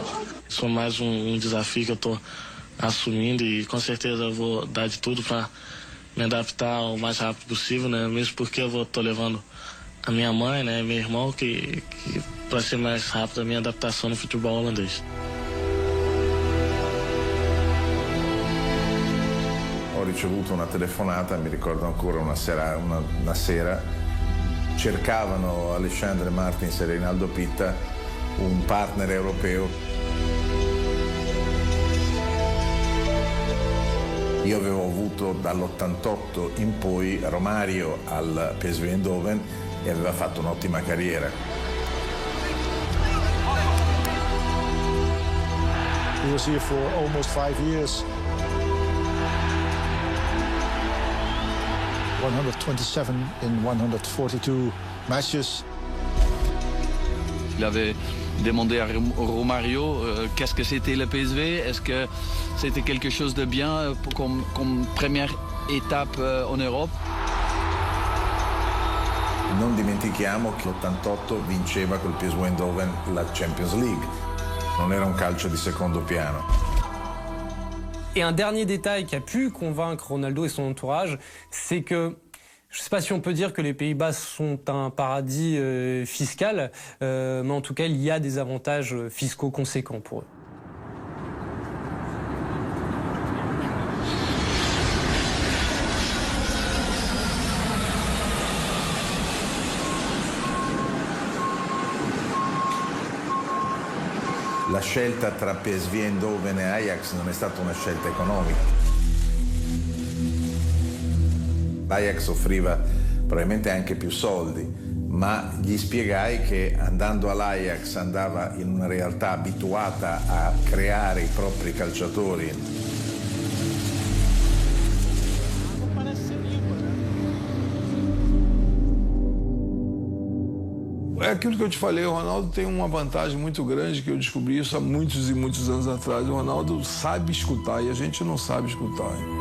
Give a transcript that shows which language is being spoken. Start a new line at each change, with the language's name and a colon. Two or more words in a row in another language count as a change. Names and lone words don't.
Portuguese: Isso é mais um desafio que eu estou assumindo e com certeza eu vou dar de tudo para me adaptar o mais rápido possível, né? Mesmo porque eu estou levando a minha mãe, né, meu irmão, que para ser mais rápido a minha adaptação no futebol holandês.
Italian: Ho ricevuto una telefonata, mi ricordo ancora una sera, cercavano Alexandre Martins e Reinaldo Pitta, un partner europeo. Io avevo avuto dall'88 in poi Romario al PSV Eindhoven e aveva fatto un'ottima carriera.
English: He was here for almost 5 years. 127 in 142 matches.
French: Il avait demandé à Romario qu'est-ce que c'était le PSV, est-ce que c'était quelque chose de bien comme première étape en Europe.
Italian: Non dimentichiamo che l'88 vinceva col PSV Eindhoven la Champions League, non era un calcio di secondo piano.
French: Et un dernier détail qui a pu convaincre Ronaldo et son entourage, c'est que je ne sais pas si on peut dire que les Pays-Bas sont un paradis fiscal, mais en tout cas, il y a des avantages fiscaux conséquents pour eux.
Italian: La scelta tra PSV Eindhoven e Ajax non è stata una scelta economica. L'Ajax offriva probabilmente anche più soldi, ma gli spiegai che andando all'Ajax andava in una realtà abituata a creare i propri calciatori.
Portuguese: É aquilo que eu te falei, o Ronaldo tem uma vantagem muito grande, que eu descobri isso há muitos e muitos anos atrás. O Ronaldo sabe escutar e a gente não sabe escutar.